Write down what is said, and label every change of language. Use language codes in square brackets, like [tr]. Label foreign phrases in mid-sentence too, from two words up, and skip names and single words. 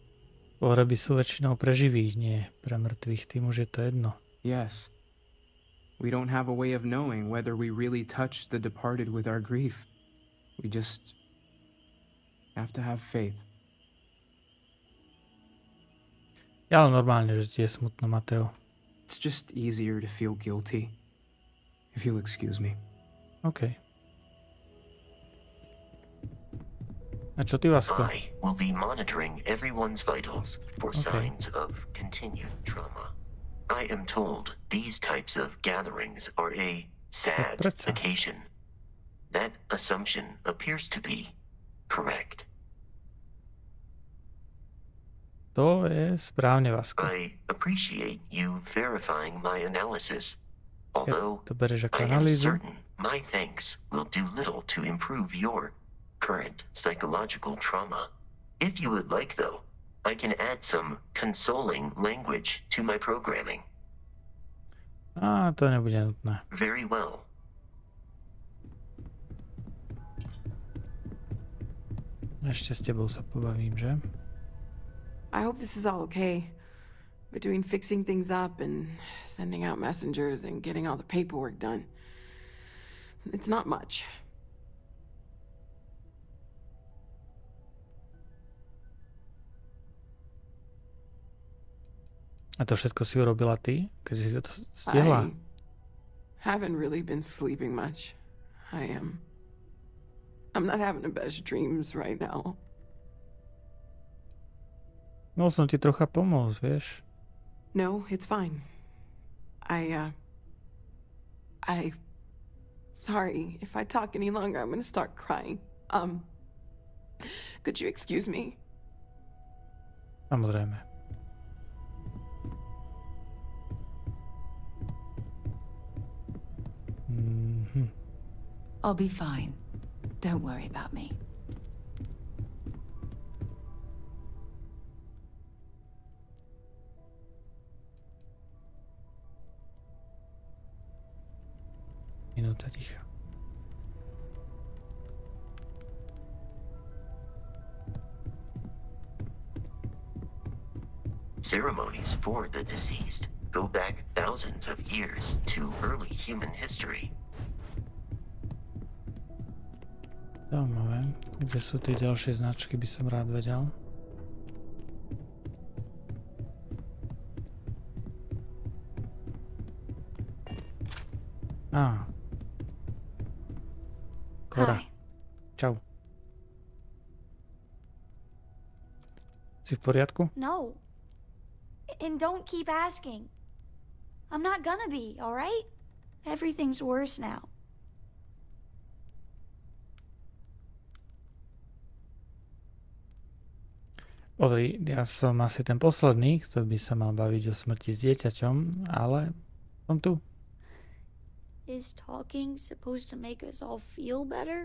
[sk] Pohreby sú väčšinou pre živých, nie pre mŕtvych. Tým už je to jedno. [en] Yes. We don't have a way of knowing whether we really touched the departed with our grief. We just have to have faith. [sk] Ja normálne, že ti je smutno, Mateo. [en] It's just easier to feel guilty. If you'll excuse me. [sk] OK. A čo ty, Vasko? [en] I will be monitoring everyone's vitals for signs of continued trauma. I am told these types of gatherings are a sad occasion. That assumption appears to be correct. [sk] To je správne, Vasko. [en] I appreciate you verifying my analysis. Although [sk] to bereš ako [en] I am [sk] analýzu. [en] certain my thanks will do little to improve your current psychological trauma. If you would like, though, I can add some consoling language to my programming. [sk] Á, to nebude nutné. [en] Very well. [sk] Ešte s tebou sa pobavím, že? [en] I hope this is all okay. Between fixing things up and sending out messengers and getting all the paperwork done. It's not much. [sk] A to všetko si urobila ty? Keď si to stihla? [en] I haven't really been sleeping much. I'm not having the best dreams right now. [sk] Mohol som ti trocha pomôcť, vieš? [en] No, it's fine. Sorry, if I talk any longer, I'm gonna start crying. Could you excuse me? [sk] Samozrejme. [en] I'll be fine. Don't worry about me. [sk] Minúta ticha. [en] Ceremonies for the deceased go back thousands of years to early human history. [sk] Zaujímavé. Kde sú tie ďalšie značky, by som rád vedel. Á. Kora. Čau. Si v poriadku? [en] No. And don't keep asking. I'm not gonna be, all right? Everything's worse now. [sk] Pozri, ja som asi ten posledný, kto by sa mal baviť o smrti s dieťaťom, ale som tu. [en] Is talking supposed to make us all feel better?